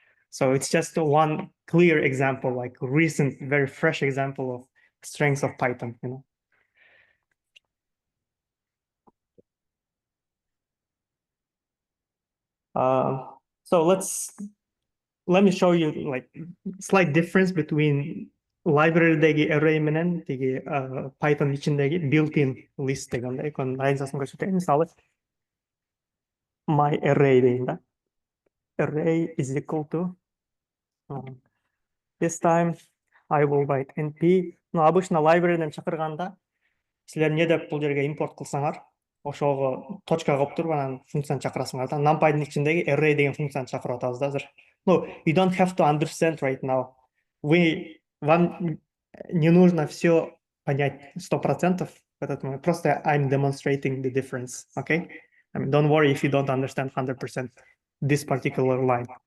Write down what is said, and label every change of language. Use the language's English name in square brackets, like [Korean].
[English] So it's just one clear example, like recent, very fresh example of strengths of Python, you know. So let me show you like slight difference between [Kyrgyz] library'dagi array менен тиги Python ичиндеги built-in list дегенде разницасын көрсөтөйүн. Мисалы my array дейм да. [English] Array is equal to this time I will write np. [Kyrgyz] Ну, обычно library'ден чакырганда силер не деп бул жерге импорт кылсаңар, ошого точка коюп туруп анан функцияны чакырасыңар да. NumPy'дын ичиндеги array деген функцияны чакырып атабыз да азыр. [English] No, you don't have to understand right now. [Russian] Вам не нужно все понять 100%. Просто [English] I'm demonstrating the difference, okay? I mean, don't worry if you don't understand 100% this particular line.